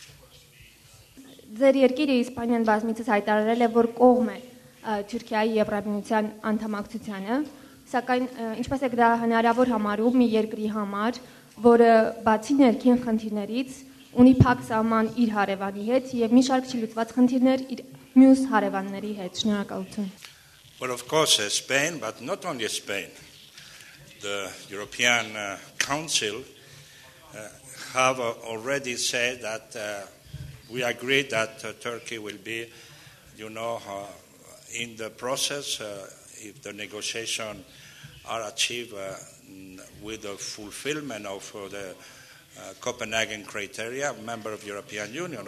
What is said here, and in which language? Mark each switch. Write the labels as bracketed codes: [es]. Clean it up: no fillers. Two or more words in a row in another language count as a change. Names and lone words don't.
[hy] Ձեր երկիրը Իսպանիան բազմիցս հայտարարել է, որ կողմ է Թուրքիայի Եվրամիության անդամակցությանը, սակայն ինչպես է դա հնարավոր համարում մի երկրի համար, որը բացի ներքին խնդիրներից ունի փակ սահման իր հարևանի հետ եւ մի շարք չլուծված խնդիրներ իր մյուս հարևանների հետ։ Շնորհակալություն։ [en] Well, of course, Spain, but not only Spain. The European Council have already said that we agree that Turkey will be, in the process, if the negotiations are achieved with the fulfillment of the Copenhagen criteria, member of the European Union.